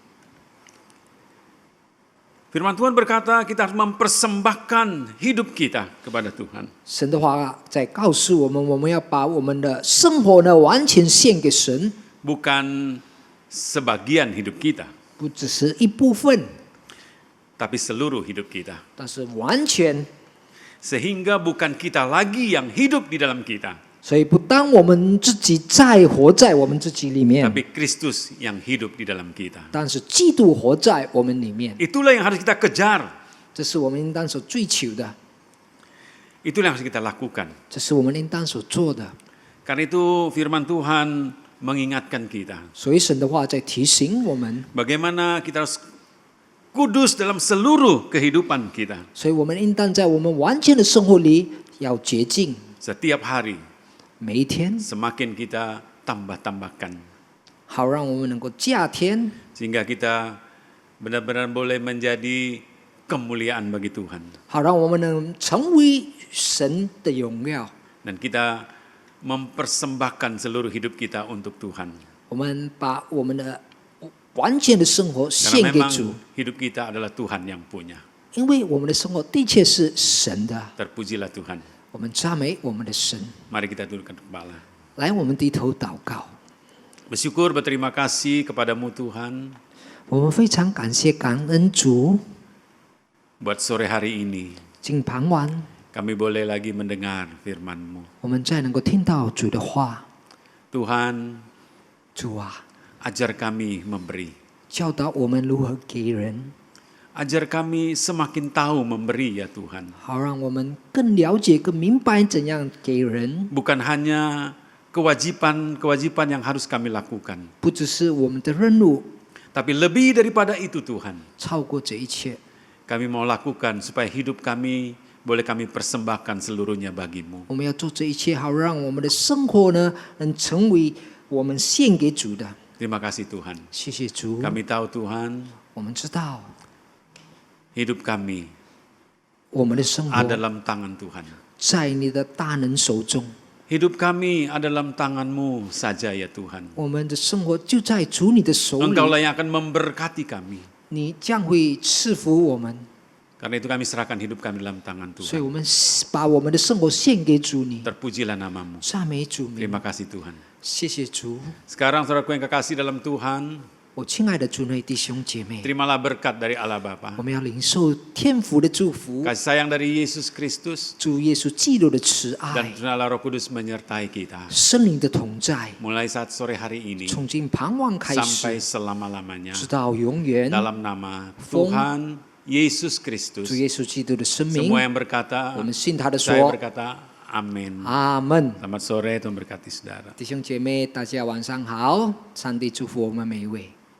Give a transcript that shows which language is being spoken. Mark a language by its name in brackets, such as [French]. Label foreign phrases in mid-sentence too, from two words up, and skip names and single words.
[Indonesian] Firman Tuhan berkata kita harus mempersembahkan hidup kita kepada Tuhan. [Chinese] 神的话在告诉我们，我们要把我们的生活呢完全献给神， [Indonesian] Bukan sebagian hidup kita, [Chinese] 不只是一部分， [Indonesian] tapi seluruh hidup kita. [Chinese] 但是完全， [Indonesian] Sehingga bukan kita lagi yang hidup di dalam kita, [Chinese] 所以不当我们自己再活在我们自己里面， [Indonesian] tapi Kristus yang hidup di dalam kita. [Chinese] 但是基督活在我们里面， [Indonesian] Itulah yang harus kita kejar. [Chinese] 这是我们应当所追求的， [Indonesian] Itulah yang harus kita lakukan. [Chinese] 这是我们应当所做的。 [Indonesian] Karena itu firman Tuhan mengingatkan kita [Chinese] 所以神的话在提醒我们， [Indonesian] bagaimana kita harus kudus dalam seluruh kehidupan kita. [Chinese] 所以我们应当在我们完全的生活里要洁净， [Indonesian] Setiap hari [Chinese] 每一天， [Indonesian] semakin kita tambah-tambahkan [Chinese] 好让我们能够加添， [Indonesian] sehingga kita benar-benar boleh menjadi kemuliaan bagi Tuhan [Chinese] 好让我们能成为神的荣耀。 [Indonesian] dan kita mempersembahkan seluruh hidup kita untuk Tuhan. [Chinese] 我们把我们的完全的生活 [Indonesian] Karena [Chinese] 献给 [Indonesian] memang [Chinese] 主， [Indonesian] hidup kita adalah Tuhan yang punya. [Chinese] 因为我们的生活的确是神的。 [Indonesian] Terpujilah Tuhan. [Chinese] 我们赞美我们的神。 [Indonesian] Mari kita tundukkan kepala. [Chinese] 来，我们低头祷告。 [Indonesian] Bersyukur, berterima kasih kepadamu Tuhan [Chinese] 我们非常感谢感恩主， [Indonesian] buat sore hari ini. [Chinese] 今傍晚 [Indonesian] Kami boleh lagi mendengar firman-Mu. [Chinese] 我们再能够听到主的话。 [Indonesian] Tuhan, [Chinese] 主啊， [Indonesian] ajar kami memberi. [Chinese] 教导我们如何给人， [Indonesian] Ajar kami semakin tahu memberi ya Tuhan. [Chinese] 好让我们更了解、更明白怎样给人， [Indonesian] Bukan hanya kewajiban-kewajiban yang harus kami lakukan. [Chinese] 不只是我们的任务， [Indonesian] Tapi lebih daripada itu Tuhan. [Chinese] 超过这一切。 [Indonesian] Kami mau lakukan supaya hidup kami boleh kami persembahkan seluruhnya bagimu. [Chinese] 我们要做这一切，好让我们的生活呢，能成为我们献给主的。 [Indonesian] Terima kasih Tuhan. [Chinese] 谢谢主， [Indonesian] Kami tahu Tuhan, [Chinese] 我们知道 [Indonesian] hidup kami [Chinese] 我们的生 [Indonesian] ada [Chinese] 活 [Indonesian] dalam tangan Tuhan. [Chinese] 在你的大能手中， [Indonesian] Hidup kami ada dalam tangan-Mu saja ya Tuhan. [Chinese] 我们的生活就在主你的手里， [Indonesian] Engkaulah yang akan memberkati kami. [Chinese] 你将会赐福我们， [Indonesian] Karena itu kami serahkan hidup kami dalam tangan [Chinese] 所以 [Indonesian] Tuhan. [Chinese] 我们把我们的生活献给主你， [Indonesian] Terpujilah namamu. [Chinese] 赞美主名， [Indonesian] Terima kasih Tuhan. [Chinese] 谢谢主。 [Indonesian] Sekarang saudaraku yang kekasih dalam Tuhan, [Chinese] 我亲爱的主内弟兄姐妹， [Indonesian] terimalah berkat dari Allah Bapa. [Chinese] 我们要领受天父的祝福， [Indonesian] Kasih sayang dari Yesus Kristus [Chinese] 主耶稣基督的慈 [Indonesian] dan [Chinese] 爱， [Indonesian] Allah Roh Kudus menyertai kita. [Chinese] 圣灵的同在， [Indonesian] Mulai saat sore hari ini [Chinese] 从今傍晚开 [Indonesian] sampai [Chinese] 始， [Indonesian] selama-lamanya. [Chinese] 直到永远。 [Indonesian] Dalam nama Tuhan Yesus [Chinese] 主 [Indonesian] Kristus. [Chinese] 耶稣基督的生命， [Indonesian] Semua yang berkata, [Chinese] 我们信他的 [Indonesian] saya [Chinese] 说， [Indonesian] berkata, amin. [Chinese] 阿门。 [Indonesian] Selamat sore, Tuhan berkati saudara. [Chinese] 弟兄姐妹，大家晚上好，上帝祝福我们每一位。